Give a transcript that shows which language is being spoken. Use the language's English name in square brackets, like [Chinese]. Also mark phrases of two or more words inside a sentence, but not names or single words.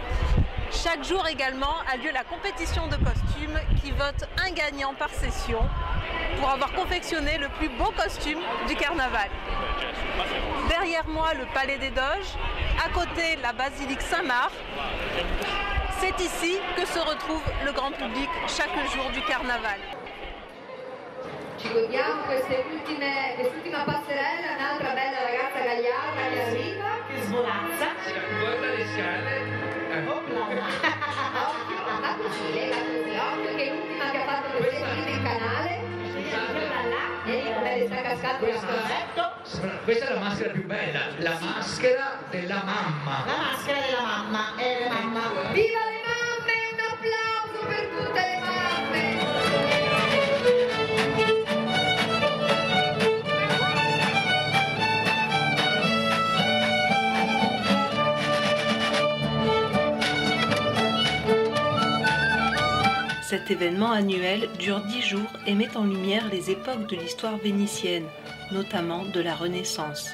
[French] Chaque jour également a lieu la compétition de costumes qui vote un gagnant par session pour avoir confectionné le plus beau costume du carnaval. Derrière moi, le Palais des Doges, à côté la basilique Saint-Marc. C'est ici que se retrouve le grand public chaque jour du carnaval. [Italian] Ci godiamo quest'ultima passerella, un'altra bella ragazza gagliarda che arriva, che svolazza. Guarda le scale. Ma così, lega così, occhio che è l'ultima che ha fatto le serie in canale. E come le sta cascando la mano. Questa è la maschera più bella, la maschera della mamma. La maschera della mamma, è la mamma. Viva le mamme! Un applauso per tutte le mamme! [French] Cet événement annuel dure 10 jours et met en lumière les époques de l'histoire vénitienne, notamment de la Renaissance.